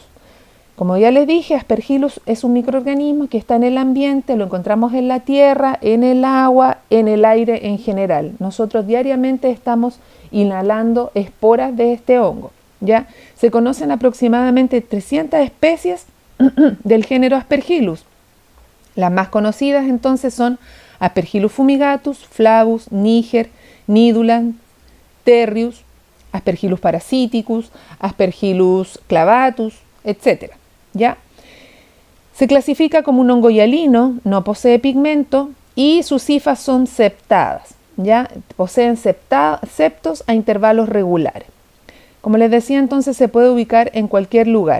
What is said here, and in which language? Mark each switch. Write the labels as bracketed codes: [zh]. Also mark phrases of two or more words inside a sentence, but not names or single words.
[es] Como ya les dije, Aspergillus es un microorganismo que está en el ambiente, lo encontramos en la tierra, en el agua, en el aire en general. Nosotros diariamente estamos inhalando esporas de este hongo. ¿Ya? Se conocen aproximadamente 300 especies del género Aspergillus. Las más conocidas entonces son Aspergillus fumigatus, Flavus, Niger, Nidulant, Terrius, Aspergillus parasiticus, Aspergillus clavatus, etc. ¿Ya? Se clasifica como un hongo hialino, no posee pigmento y sus hifas son septadas. ¿Ya? Poseen septos a intervalos regulares. Como les decía, entonces se puede ubicar en cualquier lugar.